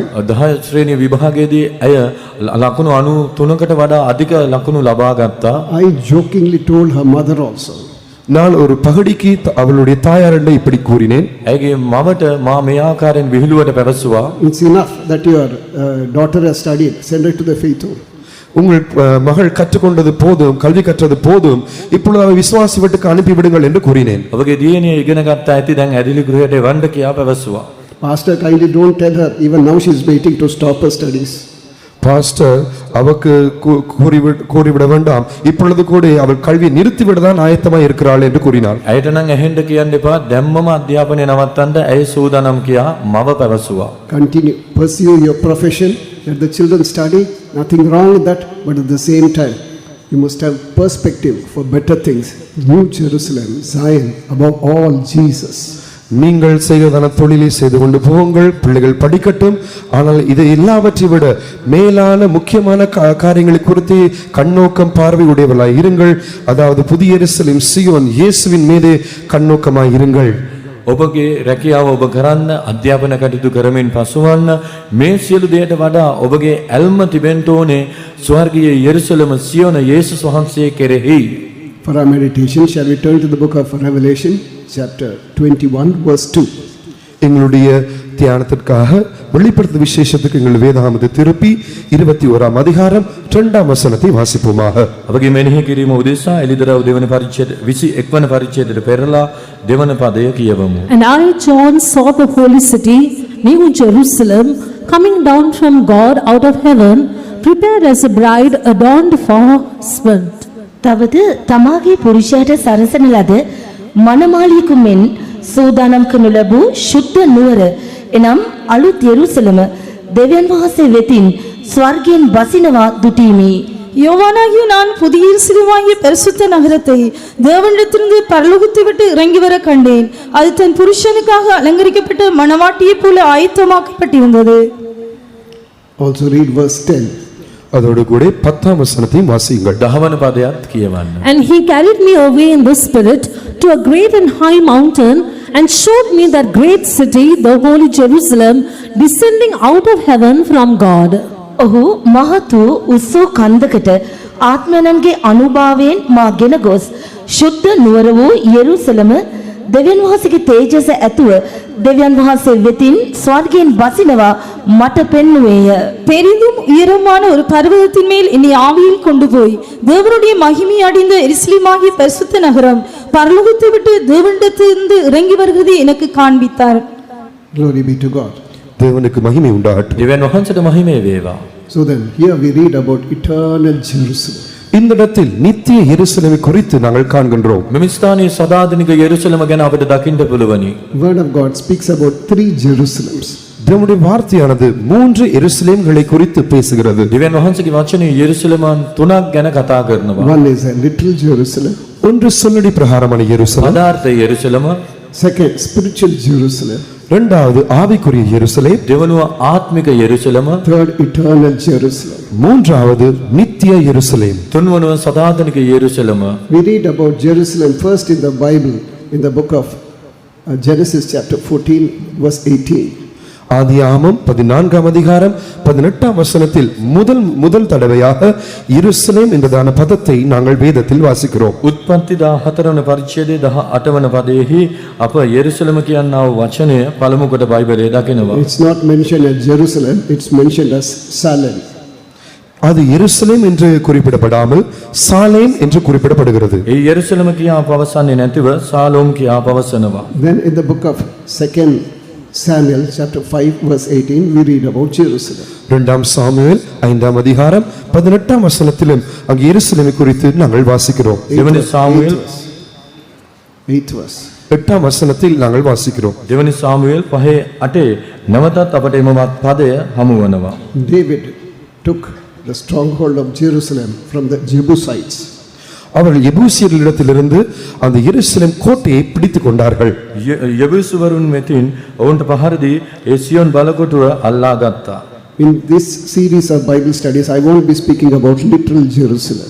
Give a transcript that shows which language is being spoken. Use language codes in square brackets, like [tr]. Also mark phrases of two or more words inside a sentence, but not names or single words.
[si] 10 ශ්‍රේණිය විභාගයේදී ඇය ලකුණු 93කට වඩා අධික ලකුණු ලබා ගත්තා. [en] I jokingly told her mother also. [ta] நான் ஒரு பகடிக்கு அவளுடைய தாயாரிடம் இப்படி கூறினேன். [si] ඇයගේ මවට මා මේ ආකාරයෙන් විහිළුවට පැවසුවා. [en] It's enough that your daughter has studied. Send her to the faith home. [ta] உங்கள் மகள் கற்றுக்கொண்டது போதும், கல்வி கற்றது போதும், இப்பொழுது அவரை விசுவாசி வீட்டுக்கு அனுப்பிவிடுங்கள் என்று கூறினேன். [si] ඔබගේ දියණිය ඉගෙන ගත්ත ඇති දැන් ඇදිලි ගෘහයට වණ්ඩ කියා පැවසුවා. [en] Pastor, kindly don't tell her. Even now she is waiting to stop her studies. [ta] பாஸ்டர் அவக்கு கூறிவிட வேண்டாம், இப்பொழுது கூட அவள் கல்வி நிறுத்திவிடதான் ஆயத்தமாய் இருக்கிறாள் என்று கூறினார். [si] ඇයට නම් ඇහෙන්න කියන්න එපා. දැම්මම අධ්‍යාපනය නවත්තන්න ඇය සූදානම් කියා මව පැවසුවා. [en] Continue, pursue your profession. Let the children study. Nothing wrong with that, but at the same time, you must have perspective for better things. New Jerusalem, Zion, above all Jesus. [ta] நீங்கள் செய்கிறதான தொழிலை செய்து கொண்டு போங்கள், பிள்ளைகள் படிக்கட்டும். ஆனால் இதை எல்லாவற்றை விட மேலான முக்கியமான காரியங்களை குறித்து கண்ணோக்கம் பார்வை உடையவர்களாய் இருங்கள். அதாவது புதிய எருசலேம் சீயோன் இயேசுவின் மீது கண்ணோக்கமாய் இருங்கள். [si] ඔබගේ රැකියාව ඔබ කරන්න, අධ්‍යාපන කටයුතු කරමින් පසුවන්න, මේ සියලු දේට වඩා ඔබගේ ඇල්ම තිබෙන්න ඕනේ ස්වර්ගීය යෙරුසලම සියොන යේසුස් වහන්සේ කෙරෙහි. [en] For our meditation, shall we turn to the book of Revelation, chapter 21, verse 2. [ta] எங்களுடைய தியானத்திற்காக வெளிப்படுத்த விசேஷத்துக்கு எங்கள் வேதாகமத்தை திருப்பி 21ஆம் அதிகாரம் 2ஆம் வசனத்தை வாசிப்போமாக. [si] අපගේ මෙනෙහි කිරීම උදෙසා එළිදරව් දෙවන පරිච්ඡේද 21 වන පරිච්ඡේදයට පෙරලා දෙවන පදය කියවමු. [en] And I, John, saw the holy city, New Jerusalem, coming down from God out of heaven, prepared as a bride adorned for her husband. [si] තවද තමාගේ පුරුෂයාට සරසන ලද මනමාලියෙකු මෙන් සූදානම් කරනු ලැබූ ශුද්ධ නුවර එනම් අලුත් යෙරුසලම දෙවියන් වහන්සේ වෙතින් ස්වර්ගයෙන් බසිනවා දුටීමි. [ta] யோவானாகிய நான் புதிய எருசலேமாகிய பரிசுத்த நகரத்தை தேவனிடத்திலிருந்து பரலோகத்தை விட்டு இறங்கி வர கண்டேன். அது தன் புருஷனுக்காக அலங்கரிக்கப்பட்ட மணவாட்டியைப் போல ஆயத்தமாக்கப்பட்டிருந்தது. [en] Also read verse 10. [ta] அதோடு கூட 10ஆம் வசனத்தையும் வாசியுங்கள். [si] 10 වන පදයත් කියවන්න. [en] And he carried me away in the spirit to a great and high mountain and showed me that great city, the holy Jerusalem, descending out of heaven from God. [si] ඔහු මහත් වූ උස්සෝ කන්දකට ආත්මයන්ගේ අනුභවයෙන් මා ගෙන ගොස් ශුද්ධ නුවර වූ යෙරුසලම දෙවියන් වහන්සේගේ තේජස ඇතුව දෙවියන් වහන්සේ වෙතින් ස්වර්ගයෙන් බසිනවා මට පෙන්වුවේය. [ta] பெரிதும் உயரமான ஒரு பர்வதத்தின் மேல் என்னை ஆவியில் கொண்டு போய் தேவனுடைய மகிமை அடைந்த எருசலேமாகிய பரிசுத்த நகரம் பரலோகத்தை விட்டு தேவனிடத்திலிருந்து இறங்கி வருகிறதை எனக்கு காண்பித்தார். [en] Glory be to God. [ta] தேவனுக்கு மகிமை உண்டாகட்டும். [si] දෙවියන් වහන්සේට මහිමේ වේවා. [en] So then, here we read about eternal Jerusalem. [ta] இந்த இடத்தில் நித்திய எருசலேமை குறித்து நாங்கள் காண்கின்றோம். [si] මෙම ස්ථානයේ සදාතනික යෙරුසලම ගැන අපිට දකින්න පුළුවනි. [en] Word of God speaks about 3 Jerusalems. [ta] தேவனுடைய வார்த்தையானது 3 எருசலேம்களை குறித்து பேசுகிறது. [si] දෙවියන් වහන්සේගේ වචනේ යෙරුසලමන් 3ක් ගැන කතා කරනවා. [en] One is a literal Jerusalem. [ta] ஒன்று சொல்லடி பிரகாரமான எருசலேம். [si] පදාර්ථ යෙරුසලම, [en] Second, spiritual Jerusalem. [ta] இரண்டாவது ஆவிக்குரிய எருசலேம். [si] දෙවනුව ආත්මික යෙරුසලම, [en] Third, eternal Jerusalem. [ta] மூன்றாவது நித்திய எருசலேம். [si] තුන්වනුව සදාතනික යෙරුසලම. [en] We read about Jerusalem first in the Bible, in the book of Genesis chapter 14, verse 18. [ta] ஆதியாகமம் 14ஆம் அதிகாரம் 18ஆம் வசனத்தில் முதல் தடவையாக எருசலேம் என்றதான பதத்தை நாங்கள் வேதத்தில் வாசிக்கிறோம். [si] උත්පත්ති 14 වන පරිච්ඡේදයේ 18 වන පදයේහි අප යෙරුසලම කියනා වූ වචනය පළමු කොට බයිබලයේ දකිනවා. [en] It's not mentioned as Jerusalem, it's mentioned as Salem. [ta] அது எருசலேம் என்று குறிப்பிடப்படாமல் சாலேம் என்று குறிப்பிடப்படுகிறது. [si] ඒ යෙරුසලම කියා පවසන්නේ නැතිව සාලෝම් කියා පවසනවා. [en] Then in the book of 2 Samuel chapter 5 verse 18 we read about Jerusalem. [ta] 2 சாமுவேல் 5ஆம் அதிகாரம் 18ஆம் வசனத்திலும் அங்கே எருசலேமை குறித்து நாங்கள் வாசிக்கிறோம். [si] දෙවනි සාමුවෙල් [en] 8th verse. [ta] 8ஆம் வசனத்தில் நாங்கள் வாசிக்கிறோம். [si] දෙවනි සාමුවෙල් 5:8 නැවතත් අපට එමවත් පදය හමු වෙනවා. [en] David took the stronghold of Jerusalem from the Jebusites. [ta] அவர்கள் எபூசியர்களிடத்திலிருந்து அந்த எருசலேம் கோட்டையை பிடித்துக் கொண்டார்கள். [si] යබුසුවරුන් මෙතින් ඔවුන්ට පහර දී ඒ සියොන් බලකොටුව අල්ලා ගත්තා. [en] In this series of Bible studies I won't be speaking about literal Jerusalem.